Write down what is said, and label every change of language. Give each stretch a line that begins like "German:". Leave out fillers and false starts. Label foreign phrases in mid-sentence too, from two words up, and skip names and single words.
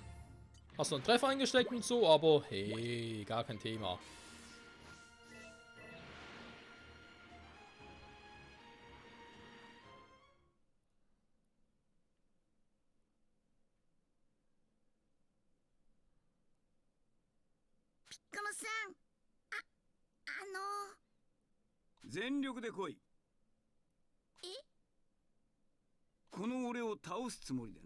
German: Hast du einen Treffer eingesteckt und so, aber hey, gar kein Thema.
Japanese: Piccolo-san, 全力で来い。この俺を倒すつもりでな。